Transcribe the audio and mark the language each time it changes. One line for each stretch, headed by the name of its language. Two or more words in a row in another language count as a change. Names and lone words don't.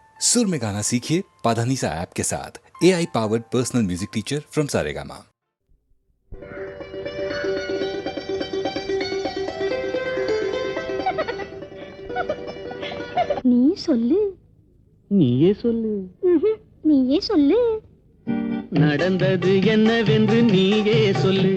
Hindi: सुर में गाना सीखिए पाधानीसा ऐप के साथ।
English: AI powered personal music teacher from Saregama.
Tamil: நீ சொல்லு. நீயே சொல்லு. நீயே சொல்லு. நடந்தது என்னவென்று நீயே சொல்லு.